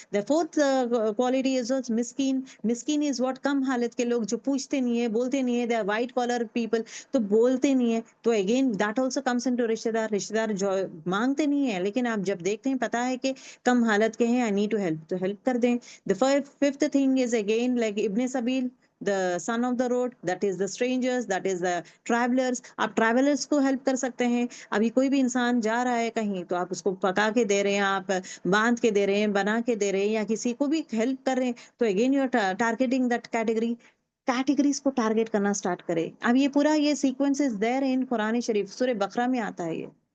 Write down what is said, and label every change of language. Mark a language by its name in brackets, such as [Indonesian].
[English] the fourth quality is [Hindi] Miskin is what कम हालत के लोग जो पूछते नहीं है, बोलते नहीं है, [English] they are white collar people, [Hindi] तो बोलते नहीं है. तो [English] again that also comes into [Hindi] रिश्तेदार जो मांगते नहीं है लेकिन आप जब देखते हैं पता है कि कम हालत के हैं, [English] I need to help, [Hindi] तो हेल्प कर दें. [English] The fifth thing is again like इब्ने सबील, the son of the road, that is the strangers, that is the travelers. [Hindi] आप ट्रैवलर्स को हेल्प कर सकते हैं. अभी कोई भी इंसान जा रहा है कहीं तो आप उसको पका के दे रहे हैं, आप बांध के दे रहे हैं, बना के दे रहे हैं, या किसी को भी हेल्प कर रहे हैं तो [English] again you are targeting that [Hindi] categories को टारगेट करना स्टार्ट करें. अब ये पूरा ये sequence [English] is there in [Hindi] Quran शरीफ, सूरह बकरा में आता है ये.